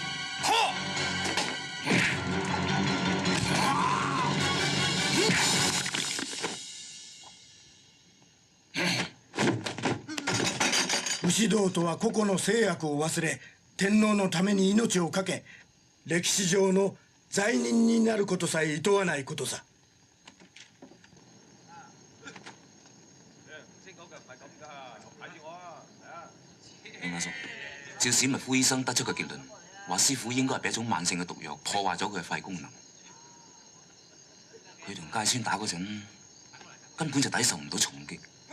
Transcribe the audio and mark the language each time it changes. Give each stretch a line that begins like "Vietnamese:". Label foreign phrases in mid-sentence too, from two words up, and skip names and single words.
Japanese: 武士道とは個々の制約を忘れ、天皇のために命を懸け、歴史上の罪人になることさえ厭わないことさ。
Cantonese: 阿叔，照史密夫醫生得出嘅結論，話師傅應該係俾一種慢性嘅毒藥破壞咗佢嘅肺功能。佢同芥川打嗰陣，根本就抵受唔到重擊。